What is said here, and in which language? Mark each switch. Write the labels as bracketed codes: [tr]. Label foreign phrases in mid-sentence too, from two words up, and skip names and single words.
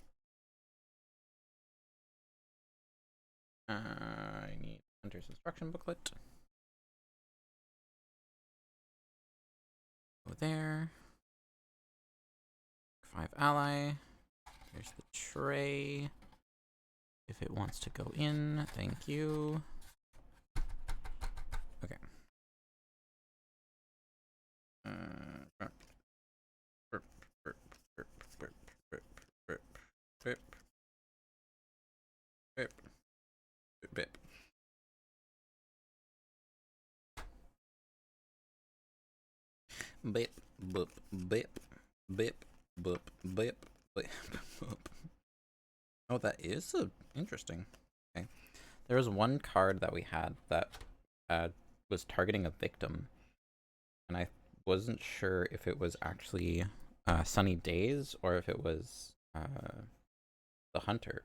[en] I need Hunter's instruction booklet. Go there. 5 ally. There's the tray. If it wants to go in, thank you. Okay. Bip. Bip, boop, bip, bip, boop, bip, bip, boop. Oh, that is interesting. Okay. There was one card that we had that was targeting a victim, and I wasn't sure if it was actually Sunny Days or if it was the Hunter.